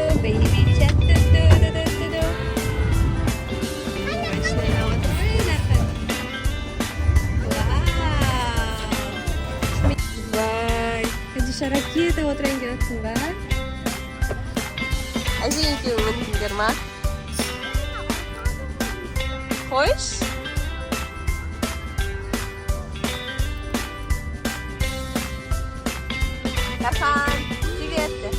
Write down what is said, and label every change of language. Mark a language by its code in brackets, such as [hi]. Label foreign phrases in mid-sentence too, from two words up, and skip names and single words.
[en] Baby shark, do do do do do do. [kk] Вай, Хадиша ракета отырайын деп жатсың ба? Әжең екеуің міндіңдер ма? Қойш? Дархан, привет!